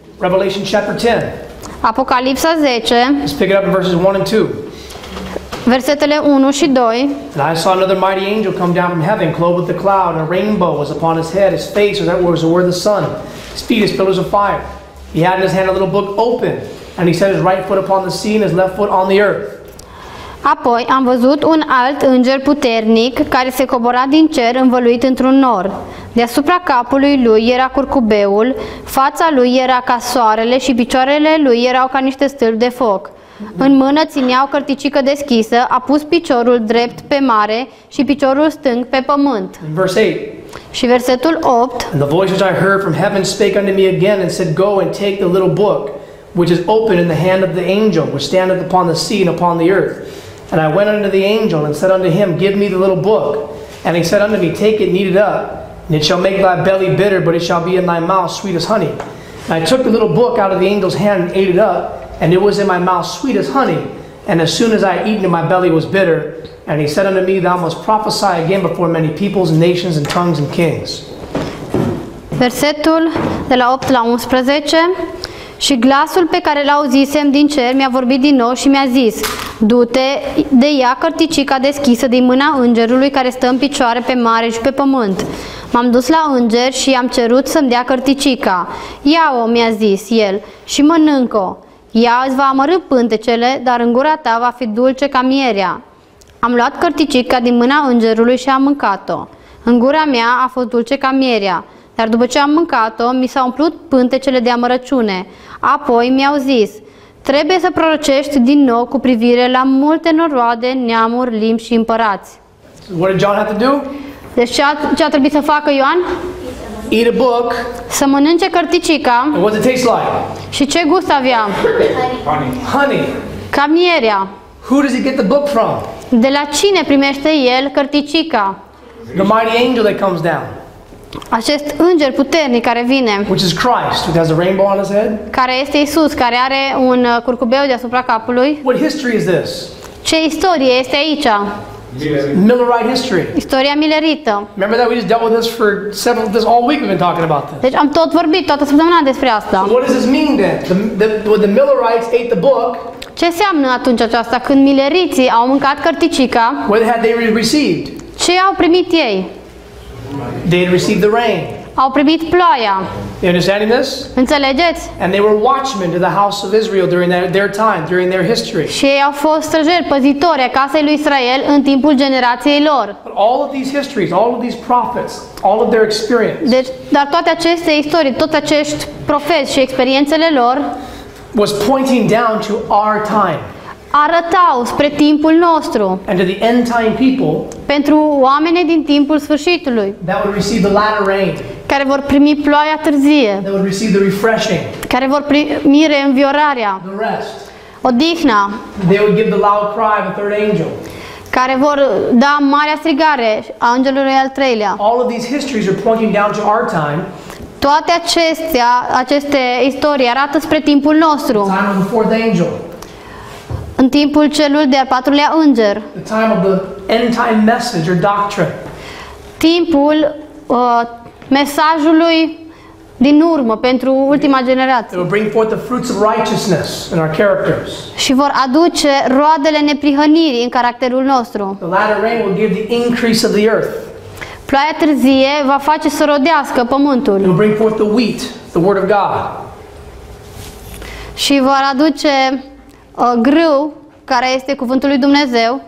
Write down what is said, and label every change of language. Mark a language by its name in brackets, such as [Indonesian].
[English] Revelation chapter 10. [Romanian] Apocalipsa 10, [English] Let's pick it up in verses 1 and 2. [Romanian] versetele 1 și 2. [English] And I saw another mighty angel come down from heaven, clothed with a cloud, and a rainbow was upon his head. His face was were the sun. His feet as pillars of fire. He had in his hand a little book open, and he set his right foot upon the sea and his left foot on the earth. [Romanian] Apoi am văzut un alt înger puternic care se cobora din cer învăluit într-un nor. Deasupra capului lui era curcubeul, fața lui era ca soarele și picioarele lui erau ca niște stâlpi de foc. În mână ținea o cărticică deschisă, a pus piciorul drept pe mare și piciorul stâng pe pământ. [English] In verse 8. [Romanian] Și versetul 8. [English] And the voice which I heard from heaven spake unto me again and said, Go and take the little book, which is open in the hand of the angel, which standeth upon the sea and upon the earth. And I went unto the angel and said unto him, Give me the little book. And he said unto me, Take it, knead it up, and it shall make thy belly bitter, but it shall be in thy mouth sweet as honey. And I took the little book out of the angel's hand and ate it up, and it was in my mouth sweet as honey. And as soon as I had eaten it, my belly was bitter. And he said unto me, Thou must prophesy again before many peoples and nations and tongues and kings. [Romanian] Versetul de la 8 la 11. Și glasul pe care l-auzisem din cer mi-a vorbit din nou și mi-a zis: du-te de ea cărticica deschisă din mâna îngerului care stă în picioare pe mare și pe pământ. M-am dus la înger și i-am cerut să-mi dea cărticica. Ia-o, mi-a zis el, și mănânc-o. Ea îți va amărî pântecele, dar în gura ta va fi dulce ca mierea. Am luat cărticica din mâna îngerului și am mâncat-o. În gura mea a fost dulce ca mierea, dar după ce am mâncat-o, mi s-au umplut pântecele de amărăciune. Apoi mi-au zis: trebuie să prorocești din nou cu privire la multe noroade, neamuri, limbi și împărați. [English] What did John have to do? [Romanian] Deci ce a trebuit să facă Ioan? [English] Eat a book. [Romanian] Să mănânce cărticica. [English] And what does it taste like? [Romanian] Și ce gust avea? [English] Honey. [Romanian] Ca mierea. [English] Who does he get the book from? [Romanian] De la cine primește el cărticica? [English] The mighty angel that comes down, [Romanian] Acest înger puternic care vine, [English] which is Christ, who has a rainbow on his head. [Romanian] care este Isus, care are un curcubeu deasupra capului. [English] What history is this? [Romanian] Ce istorie este aici? [English] Millerite history. [Romanian] Istoria milerită. [English] Remember that we just dealt with this for this all week. We've been talking about this. [Romanian] Deci am tot vorbit toată săptămâna despre asta. [English] So what does this mean then? When the Millerites ate the book, [Romanian] Ce înseamnă atunci aceasta când mileriții au mâncat cărticica? [English] what had they received? [Romanian] Ce au primit ei? [English] They had received the rain. [Romanian] Au primit ploaia. [English] You understanding this? [Romanian] Înțelegeți? [English] And they were watchmen to the house of Israel during their time, during their history. [Romanian] Și ei au fost străjeri, păzitori ai casei lui Israel în timpul generației lor. [English] But all of these histories, all of these prophets, all of their experience [Romanian] Deci, dar toate aceste istorii, toți acești profeți și experiențele lor [English] was pointing down to our time [Romanian] arătau spre timpul nostru, [English] and to the end time people [Romanian] pentru oamenii din timpul sfârșitului, [English] that would receive the latter rain, [Romanian] care vor primi ploaia târzie, [English] that would receive the refreshing, [Romanian] care vor primi reînviorarea, [English] the rest. [Romanian] odihna, [English] They would give the loud cry of the third angel. [Romanian] care vor da marea strigare a îngerului al treilea. [English] All of these histories are pointing down to our time, [Romanian] Toate aceste istorii arată spre timpul nostru, [English] time of the fourth angel, [Romanian] în timpul celui de-al patrulea înger, [English] the time of the end time message or doctrine. [Romanian] timpul mesajului din urmă pentru ultima [English] It [Romanian] generație. [English] will bring forth the fruits of righteousness in our characters. [Romanian] Și vor aduce roadele neprihănirii în caracterul nostru. [English] The latter rain will give the increase of the earth. [Romanian] Ploaia târzie va face să rodească [English] It [Romanian] pământul [English] will bring forth the wheat, the word of God. [Romanian] și vor aduce grâu, care este cuvântul lui Dumnezeu,